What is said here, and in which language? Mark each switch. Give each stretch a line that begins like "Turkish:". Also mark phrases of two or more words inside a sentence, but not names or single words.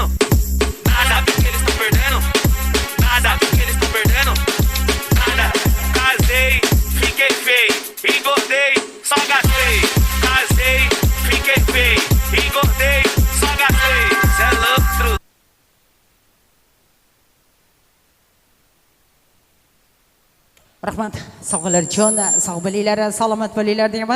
Portuguese: Nada. Sabe o que eles estão perdendo? Nada. Sabe o que eles estão perdendo? Nada. Casei, fiquei feio. Engordei, só gastei. Casei, fiquei feio. Engordei, só gastei. Cê é louco, truta.
Uzbek: Rahmat, sog'lar uchun sog' bo'linglar, salomat bo'linglar deymiz.